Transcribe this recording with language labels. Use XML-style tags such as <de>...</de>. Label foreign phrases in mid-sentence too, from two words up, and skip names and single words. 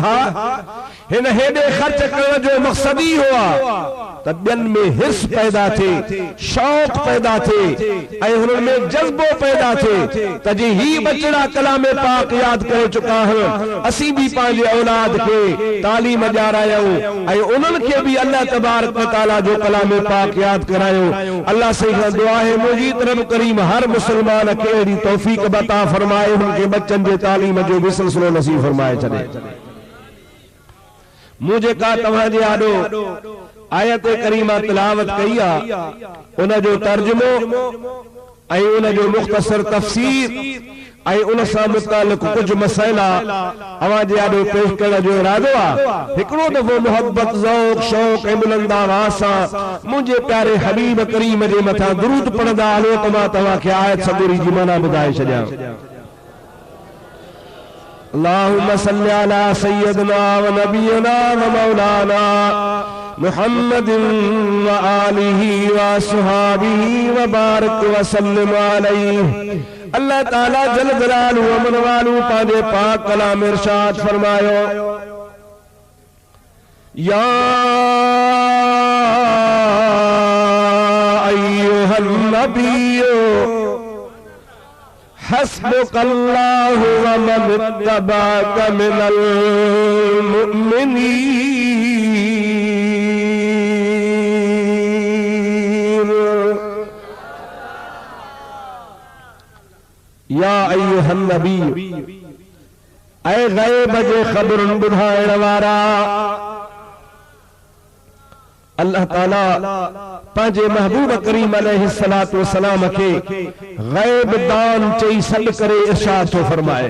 <sd>हा, हिन हेॾे ख़र्च करण जो मक़सद ई हुआ त ॿियनि में हिर्स पैदा थिए, शौक़ पैदा थिए ऐं हुननि में जज़्बो पैदा थिए त जी ही बचड़ा कलाम पाक यादि करे चुका आहिनि, असीं बि पंहिंजे औलाद खे तालीम ॾियारायूं ऐं उन्हनि खे बि</sd> <ar>الله تبارك وتعالى</ar> <sd>जो कलाम पाक यादि करायूं। अल्लाह से दुआ है मुंहिंजी तरफ़ करीम हर मुसलमान खे अहिड़ी तौफ़ीक़ अता फरमाए, उनके बच्चनि जे तालीम जो बि सिलसिलो नसीब फरमाए छॾे। मुझे का तव्हांजे आॾो आयत करीमा तिलावत कई आहे, उन जो तर्जुमो ऐं उन जो मुख़्तसर तफ़सीर ऐं उन सां मुतालिक़ कुछ मसइला अवां जे आॾो पेश करण जो इरादो आहे। हिकिड़ो दफ़ो मोहब्बत ज़ौक़ शौक़ ऐं बुलंद आवाज़ सां मुंहिंजे प्यारे हबीब करीम जे मथां दुरूद पढ़ंदा हलो त मां तव्हांखे आयत सबूरी जी माना ॿुधाए छॾियां।</sd> <ar>اللهم صل على سيدنا ونبينا ومولانا محمد وآله وأصحابه وبارك وسلم عليه.</ar> <sd>अल्लाह ताला</sd> <ar>جل جلاله</ar> <sd>अमन वालू पंहिंजे पाक कलाम इरशाद फरमायो,</sd> <ar>يا أيها النبي حسبك الله ومن اتبعك من المؤمنين. يا أيها النبي,</ar> <sd>ऐ गैब जे ख़बरुनि ॿुधाइण वारा, अल्लाह ताला पंहिंजे महबूब करीम</sd> <ar>عليه الصلاة والسلام</ar> <sd>खे गैब दान चई सॾ करे इरशाद थो फरमाए।</sd>